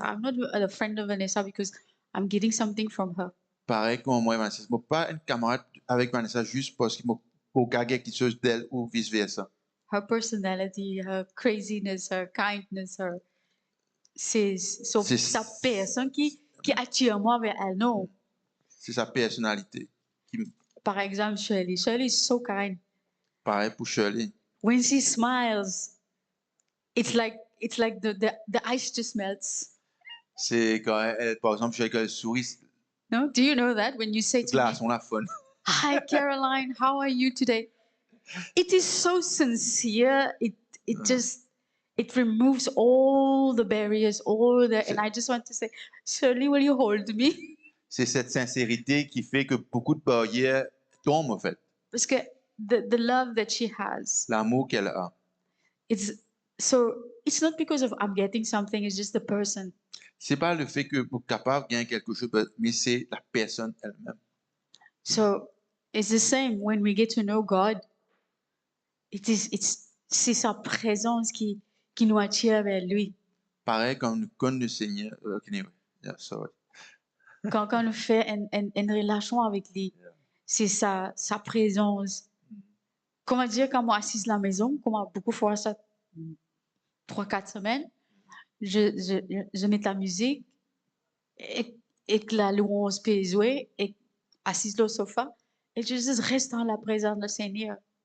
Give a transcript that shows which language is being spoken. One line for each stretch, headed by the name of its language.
English: I'm not a friend of Vanessa because I'm getting something from her.
French: Pareil comme moi et Vanessa. Je ne suis pas un camarade avec Vanessa juste parce qu'il m'a gagné quelque chose d'elle ou vice-versa.
English: Her personality, her craziness, her kindness,
French: c'est sa personne qui qui attire moi vers elle.
English: No.
French: C'est sa personnalité. Par exemple,
English: Shirley. Shirley is so kind.
French: Pareil pour Shirley.
English: When she smiles, it's like the ice just melts.
French: C'est quand par exemple, quand elle sourit,
English: No? Do you know that when you say
French: le
English: to me,
French: glaçon la fun.
English: "Hi Caroline, how are you today?" It is so sincere. It removes all the barriers, and I just want to say, Shirley, will you hold me?
French: C'est cette sincérité qui fait que beaucoup de barrières tombent, en fait. Parce que
English: the love that she has,
French: L'amour qu'elle a.
English: it's not because of I'm getting something, it's just the person.
French: C'est pas le fait que pour capable gagner quelque chose, mais c'est la personne elle-même.
English: So it's the same when we get to know God.
French: C'est sa présence qui nous attire vers lui. Pareil quand nous connaissons le Seigneur.
English: Anyway, yeah, sorry.
French: Quand on fait une relation avec lui, c'est sa présence. Comment dire, quand moi assise à la maison, comme beaucoup fois ça, 3-4 semaines, je mets la musique et que la louange peut jouer et assise au sofa et je juste reste dans la présence du Seigneur.